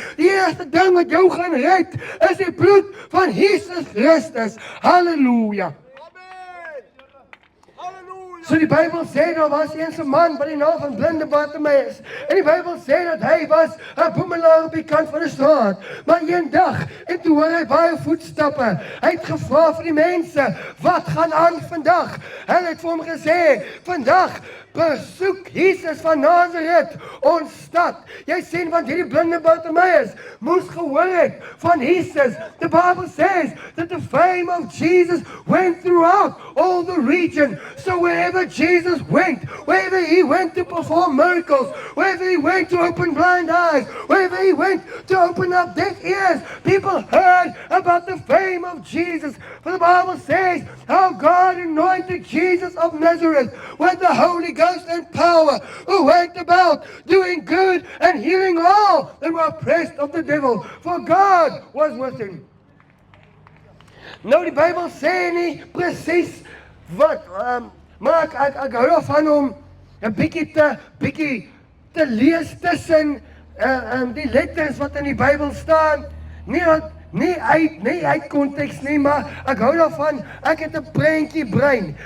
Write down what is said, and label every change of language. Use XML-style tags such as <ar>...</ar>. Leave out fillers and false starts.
<af>Die eerste ding wat jou gaan red, is die bloed van Jesus Christus. Halleluja. So die Bybel sê, daar was eens 'n man by die naam van blinde Bartimeus. En die Bybel sê dat hy was 'n boemelaar op die kant van die straat. Maar een dag, en toe hoor hy baie voetstappe. Hy het gevra vir die mense, wat gaan aan vandag? Hulle het vir hom gesê, vandag besoek Jesus van Nazareth ons stad. Jy sien, want hierdie blinde Bartimeus moes gehoor het van Jesus.</af> <en>The Bible says that the fame of Jesus went throughout all the region. So wherever Jesus went, wherever he went to perform miracles, wherever he went to open blind eyes, wherever he went to open up deaf ears, people heard about the fame of Jesus. For the Bible says how God anointed Jesus of Nazareth with the Holy Ghost and power, who went about doing good and healing all that were oppressed of the devil, for God was with him.</en> <af>Nou die Bybel sê nie presies wat, maar ek hou daarvan om 'n bietjie te lees tussen die letters wat in die Bybel staan. Nie uit konteks nie, maar ek hou daarvan, ek het 'n prentjie brein.</af>